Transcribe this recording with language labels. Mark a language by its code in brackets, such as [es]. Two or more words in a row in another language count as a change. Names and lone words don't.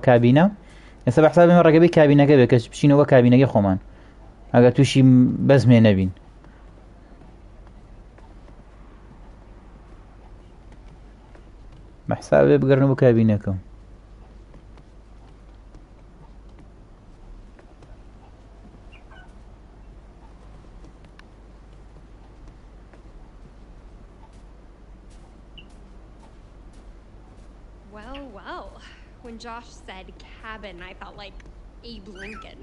[ckb] کابینە ئێستا بە حسابێمە ڕێگەبەی کابینەکە بێت کە بچینەوە کابینەکەی خۆمان ئەگەر تووشی بەزمێ نەبین بە حسابێ بگەڕنەوە بۆ کابینەکە [en] Well, when Josh said cabin, I felt like Abe Lincoln.